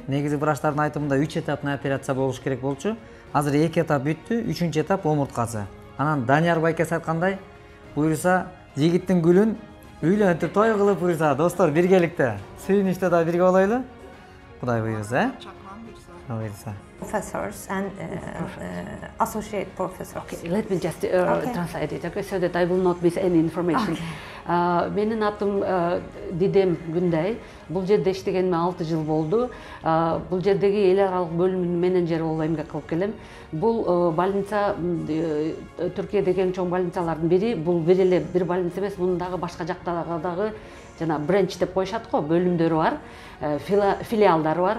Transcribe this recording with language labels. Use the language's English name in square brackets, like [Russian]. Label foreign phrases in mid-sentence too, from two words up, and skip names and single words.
[Kyrgyz] Негизи врачтардын айтымында 3 [Russian] этапный операция [Kyrgyz] болуш керек болчу. Азыр 2 этап бүттү, 3-чү этап омурткасы. Анан Данияр байкеси айткандай, буйруса жигиттин гүлүн үйлөнтүп той кылып буйруса достор биргеликте сүйүнүштө да бирге болойлу. Кудай буйруса, буйруса. [English] Professors and associate professors. Okay, let me just translate it, okay, so that I will not miss any information. [Kyrgyz] Менин атым Дидем Гүндай. Бул жерде иштегениме 6 жыл болду. Бул жердеги эл аралык бөлүмүнүн менеджери болуп эмгек кылып келем. Бул больница Түркиядеги эң чоң больницалардын бири. Бул бир больница эмес, мунун дагы башка жактагы жана бренч деп коюшат го, бөлүмдөрү бар, филиалдары бар.